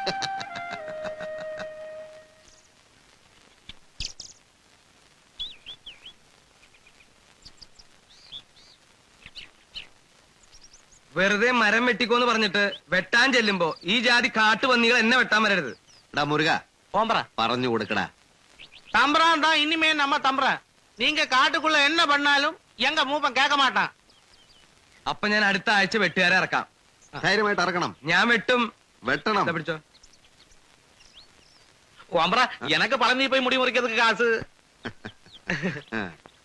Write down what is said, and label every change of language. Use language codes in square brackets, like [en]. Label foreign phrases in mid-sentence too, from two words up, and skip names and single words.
[ml] വെറുതെ മരം വെട്ടിക്കോന്ന് പറഞ്ഞിട്ട് വെട്ടാൻ ചെല്ലുമ്പോ ഈ ജാതി കാട്ടുപന്നികൾ എന്നെ വെട്ടാൻ വരരുത്. എടാ മുരുക, [ta] போம்பற പറഞ്ഞു கொடுக்கடா. தம்பரான் தான் இனிமே நம்ம தம்பரன். நீங்க காட்டுக்குள்ள என்ன பண்ணாலும் எங்க மூப்பன் கேட்க மாட்டான். [ml] അപ്പൊ ഞാൻ അടുത്ത ആഴ്ച വെട്ടുകാരെ ഇറക്കാം. ധൈര്യമായിട്ട് ഇറക്കണം. ഞാൻ വെട്ടും. വെട്ടണം. ഇതാ പിടിച്ചോ. [ta] போம்பற எனக்கு பழனி போய் முடி முறிக்கிறதுக்கு காசு.